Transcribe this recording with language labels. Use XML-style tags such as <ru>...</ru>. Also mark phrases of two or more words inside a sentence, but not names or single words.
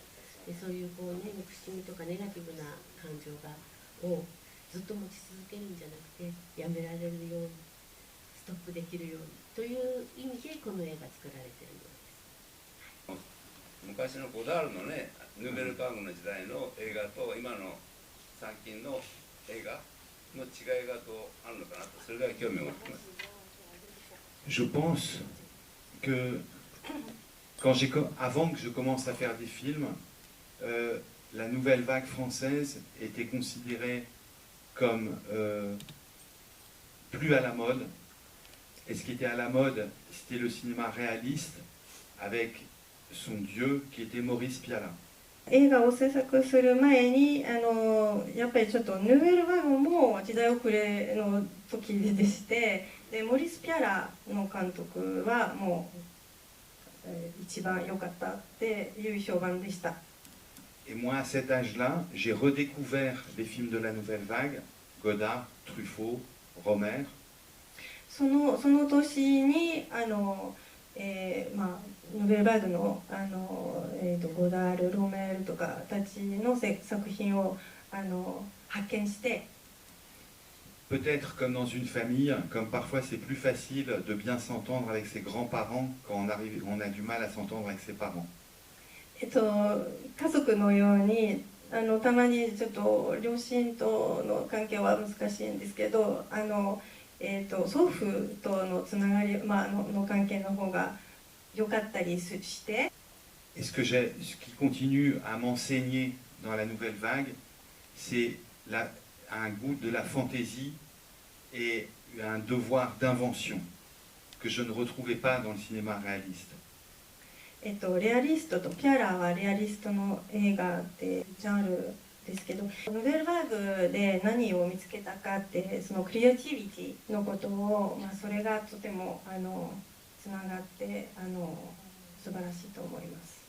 <ja>でそういう憎しみとかネガティブな感情をずっと持ち続けるんじゃなくてやめられるようにストップできるようにという意味でこの映画作られているようです。昔のゴダールのね、ヌーベルバーグの時代の映画と今の最近の映画の違いがどうあるのかなと、それが興味を持っています。</ja> <fr>Je pense que avant que je commence à faire des films, la nouvelle vague française était considérée comme plus à la mode. Et ce qui était à la mode, c'était le cinéma réaliste avec son dieu qui était Maurice Pialat.</fr> <ja>映画を制作する前にやっぱりちょっとヌーベルバーグも時代遅れの時でして、でモリス・ピアラの監督はもう、一番良かったっていう評判でした。</ja> <fr>Et moi, à cet âge-là, j'ai redécouvert les films de la nouvelle vague, Godard, Truffaut, Romer.</fr> <ja>その年にヌーベルバーグのゴダール、ロメールとかたちの作品を発見して。</ja> <fr>Peut-être comme dans une famille, comme parfois c'est plus facile de bien s'entendre avec ses grands-parents quand on a du mal à s'entendre avec ses parents.</fr> <ja>家族のようにたまにちょっと両親との関係は難しいんですけど祖父とのつながり、の関係の方が良かったりして。</ja> <fr>Et ce qui continue à m'enseigner dans la nouvelle vague, c'est un goût de la fantaisie et un devoir d'invention que je ne retrouvais pas dans le cinéma réaliste.</fr> <ja>レアリストとピアラーはレアリストの映画ってジャンルですけど、ノベルバーグで何を見つけたかってそのクリエイティビティのことを、それがとてもつながって素晴らしいと思います。</ja>